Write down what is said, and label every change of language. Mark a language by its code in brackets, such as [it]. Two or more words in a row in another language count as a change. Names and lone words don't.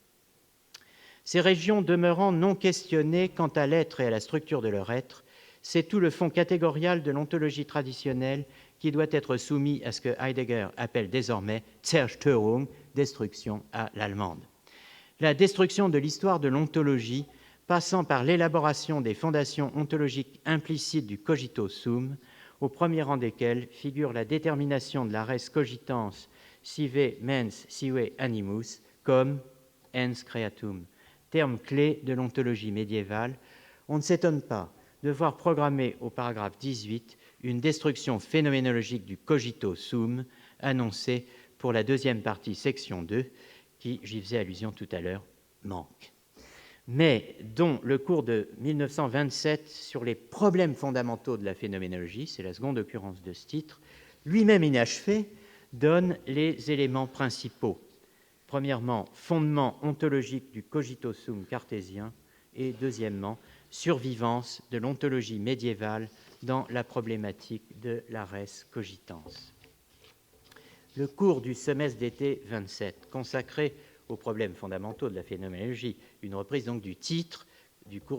[fr] Ces régions demeurant non questionnées quant à l'être et à la structure de leur être, c'est tout le fond catégorial de l'ontologie traditionnelle qui doit être soumis à ce que Heidegger appelle désormais Zerstörung, destruction à l'allemande. La destruction de l'histoire de l'ontologie, passant par l'élaboration des fondations ontologiques implicites du [la] cogito sum, [fr] au premier rang desquelles figure la détermination de la [la] res cogitans sive mens sive animus [fr] comme [la] ens creatum, [fr] terme clé de l'ontologie médiévale. On ne s'étonne pas de voir programmer au paragraphe 18 une destruction phénoménologique du [la] cogito sum [fr] annoncée pour la deuxième partie, section 2, qui, j'y faisais allusion tout à l'heure, manque, mais dont le cours de 1927 sur les problèmes fondamentaux de la phénoménologie, c'est la seconde occurrence de ce titre, lui-même inachevé, donne les éléments principaux. Premièrement, fondement ontologique du [la] cogito sum [fr] cartésien et deuxièmement, survivance de l'ontologie médiévale dans la problématique de la [la] res cogitans. [fr] Le cours du semestre d'été 27, consacré aux problèmes fondamentaux de la phénoménologie, une reprise donc du titre du cours